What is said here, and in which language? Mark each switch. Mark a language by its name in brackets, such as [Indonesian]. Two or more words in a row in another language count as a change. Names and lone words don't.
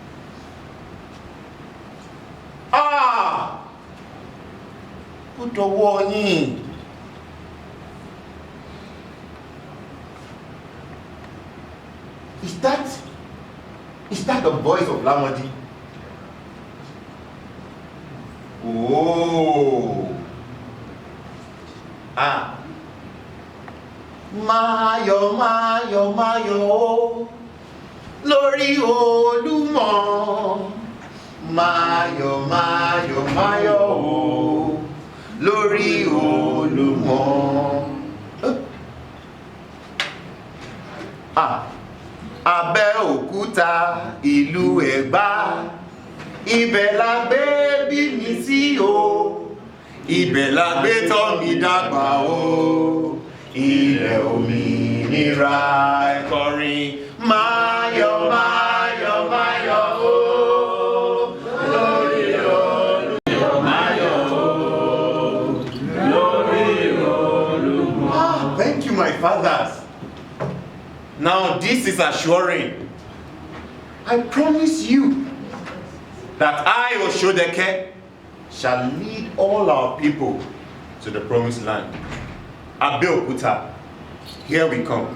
[English] Put a warning. Is that the voice of Lamodi? Oh. [Yoruba] Mayo, mayo, mayo, lórí Olumo. Mayo, mayo, mayo, lórí Olumo. Abẹ́òkúta ìlú Ẹ̀gbá, ibẹ̀ la gbé bí mi sí o, ibẹ̀ la gbé tọ́ mi dàgbà o, ilẹ̀ òmìnira ẹ kọrin máyọ̀ máyọ̀ máyọ̀ o, lórí Olúmọ máyọ̀ o, lórí Olúmọ. [English] Thank you, my fathers. Now this is assuring. I promise you that I, Oṣodeke, shall lead all our people to the promised land. Abeokuta, here we come.